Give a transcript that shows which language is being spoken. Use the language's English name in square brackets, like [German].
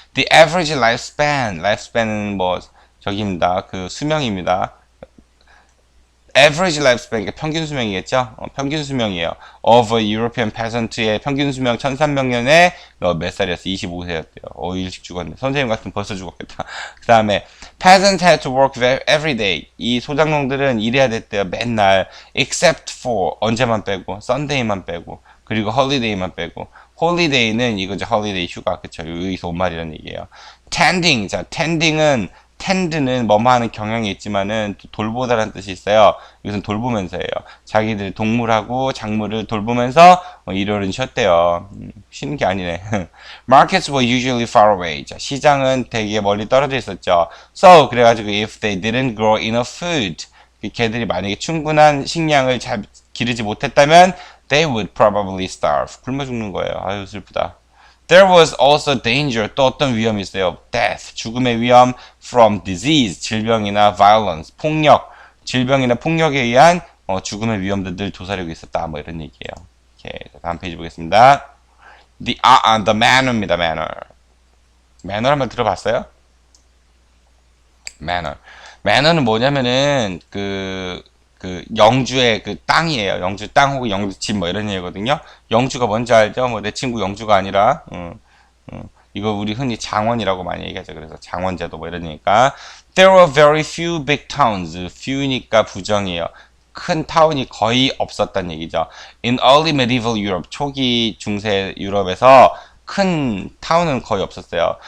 [English] The average lifespan [Korean] 은 뭐, 저기입니다. 그 수명입니다. [English] average lifespan, [Korean] 그러니까 평균 수명이겠죠? 평균 수명이에요. [English] of a European peasant [Korean] 의 평균 수명 1300년에 몇 살이었어? 25세였대요. 일찍 죽었네. 선생님 같으면 벌써 죽었겠다. 그 다음에 [English] peasants had to work every day. [Korean] 이 소작농들은 일해야 됐대요. 맨날. [English] except for, [Korean] 언제만 빼고, Sunday만 빼고, 그리고 holiday만 빼고. holiday는 이거죠. holiday 휴가. 그쵸? 여기서 온 말이라는 얘기예요. [English] tending. [Korean] 자, tend는 뭐뭐 하는 경향이 있지만은 돌보다라는 뜻이 있어요. 이것은 돌보면서예요. 자기들 동물하고 작물을 돌보면서 일요일은 쉬었대요. 쉬는 게 아니네. [English] Markets were usually far away. [Korean] 자, 시장은 되게 멀리 떨어져 있었죠. [English] So [Korean] 그래가지고 [English] if they didn't grow enough food, [Korean] 걔들이 만약에 충분한 식량을 잘 기르지 못했다면 [English] they would probably starve. [Korean] 굶어 죽는 거예요. 아유 슬프다. [English] There was also danger, [Korean] 또 어떤 위험이 있어요. Death, 죽음의 위험, [English] from disease, [Korean] 질병이나 violence, 폭력, 질병이나 폭력에 의한 죽음의 위험도 늘 도사리고 있었다. 뭐 이런 얘기예요. 오케이, 다음 페이지 보겠습니다. The manner입니다. manner 한번 들어봤어요? manner는 뭐냐면은 그 영주의 그 땅이에요. 영주 땅 혹은 영주 집 뭐 이런 얘기거든요. 영주가 뭔지 알죠? 뭐 내 친구 영주가 아니라 이거 우리 흔히 장원이라고 많이 얘기하죠. 그래서 장원제도 뭐 이런 얘기니까. [English] There were very few big towns. [Korean] few니까 부정이에요. 큰 타운이 거의 없었단 얘기죠. [English] In early medieval Europe, [Korean] 초기 중세 유럽에서 큰 타운은 거의 없었어요.